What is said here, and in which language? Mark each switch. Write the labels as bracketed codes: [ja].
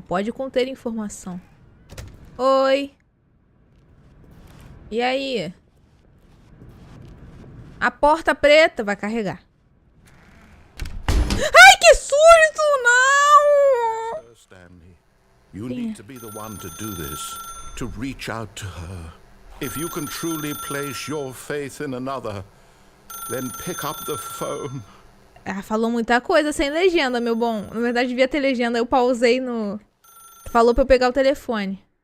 [pt] Pode conter informação. Oi. E aí? A porta preta vai carregar. Ai, que susto! Não! [en] Stanley, you need to be the one to do this. To reach out to her. If you can truly place your faith in another, then pick up the phone. [pt] Ela falou muita coisa sem legenda, meu bom. Na verdade, devia ter legenda. Eu pausei no... Falou pra eu pegar o telefone.